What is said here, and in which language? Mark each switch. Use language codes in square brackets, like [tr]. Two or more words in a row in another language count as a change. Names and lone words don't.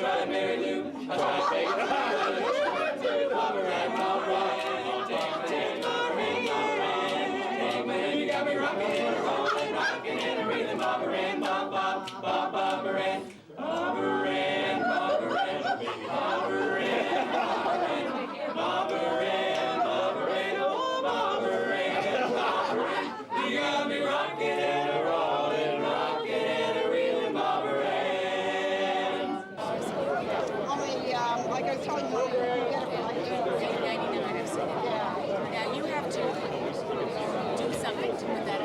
[en] Mary Lou. I tried to take it to Barbara Ann, Barbara Ann. You got me rocking and a rolling, rocking and a reeling, Barbara Ann, Barbara Ann, Barbara Ann, Barbara Ann, baby, Barbara Ann, Barbara Ann, Barbara Ann, oh Barbara Ann, Barbara Ann. You got me rocking and a rolling, rocking and a reeling, Barbara Ann. Like I was telling you, you get it for like Now you have to do something to put that in.